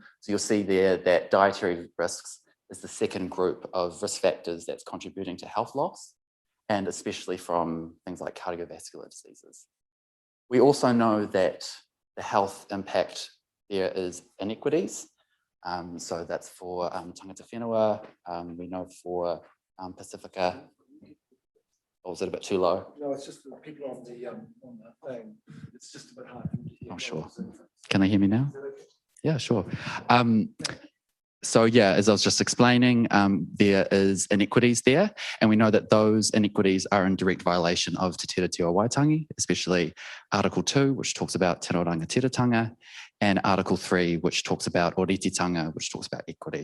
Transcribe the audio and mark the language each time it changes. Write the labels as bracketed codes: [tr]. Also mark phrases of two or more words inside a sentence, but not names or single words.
[en] So you'll see there that dietary risks is the second group of risk factors that's contributing to health loss, and especially from things like cardiovascular diseases. We also know that the health impact there is inequities. So that's for [mi] tangata whenua. [en] We know for Pacifica. Or was it a bit too low? No, it's just the people on the thing. It's just a bit hard. Oh, sure. Can they hear me now? Yeah, sure. So yeah, as I was just explaining, there is inequities there, and we know that those inequities are in direct violation of Te Tiriti o Waitangi, especially Article 2, which talks about [mi] Tino Rangatiratanga, [en] and Article 3, which talks about Oretitanga, which talks about equity.